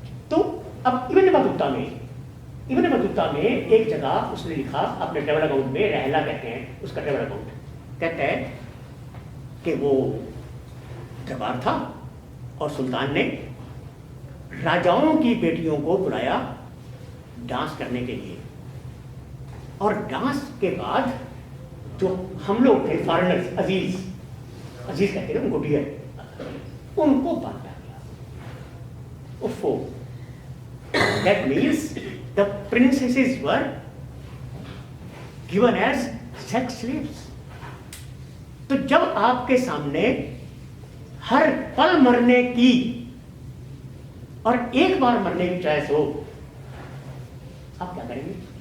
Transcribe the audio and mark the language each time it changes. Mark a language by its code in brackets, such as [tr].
[hi] तो अब Ibn Battuta में एक जगह उसने लिखा अपने ट्रेवल अकाउंट में, रहला कहते हैं उसका ट्रेवल अकाउंट, कहता है कि वो दरबार था और सुल्तान ने राजाओं की बेटियों को बुलाया डांस करने के लिए, और डांस के बाद जो हम लोग थे फॉरेनर्स, अजीज कहते थे उनको, डियर, उनको बांटा गया। [en] उफ़ो, that means the princesses were given as sex slaves। [hi] तो जब आपके सामने हर पल मरने की और एक बार मरने की चॉइस हो, आप क्या करेंगे?